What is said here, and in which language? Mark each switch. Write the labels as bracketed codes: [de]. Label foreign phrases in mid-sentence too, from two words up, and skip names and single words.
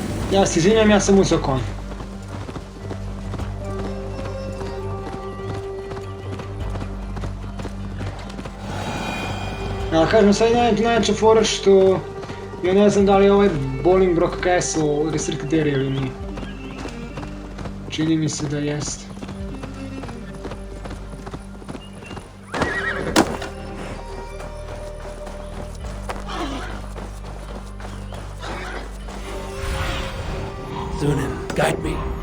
[sr] Ja se izvinjam, ja sam uzeo konj. Ja kažem, sad je najveća fora što ja ne znam da li je ovaj Bolingbroke Castle [en] restricted area [sr] ili nije. Čini mi se da jest. [en] Zunin, guide me.